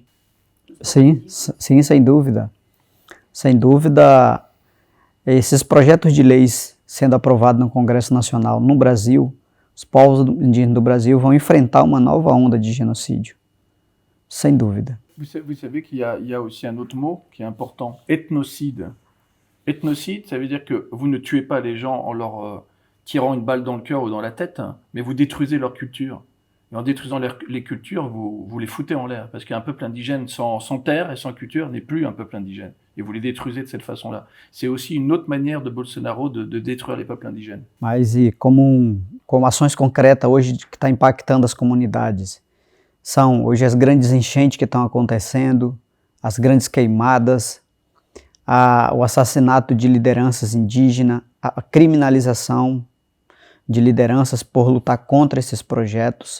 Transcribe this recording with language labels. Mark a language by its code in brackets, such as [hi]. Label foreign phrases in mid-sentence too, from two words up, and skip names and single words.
[pt] Sim, sem dúvida. Sem dúvida, esses projetos de leis sendo aprovados no Congresso Nacional no Brasil, os povos indígenas do Brasil vão enfrentar uma nova onda de genocídio. Sem dúvida. [fr] Vous savez qu'il y a aussi un autre mot qui est important, ethnocide. Ethnocide, ça veut dire que vous ne tuez pas les gens en leur tirant une balle dans le cœur ou dans la tête, mais vous détruisez leur culture. Et en détruisant les cultures, vous les foutez en l'air. Parce qu'un peuple indigène sans terre et sans culture n'est plus un peuple indigène. Et vous les détruisez de cette façon-là. C'est aussi une autre manière de Bolsonaro de détruire les peuples indigènes. [pt] Mas como ações concretas hoje que está impactando as comunidades, são hoje as grandes enchentes que estão acontecendo, as grandes queimadas, o assassinato de lideranças indígenas, a criminalização de lideranças por lutar contra esses projetos.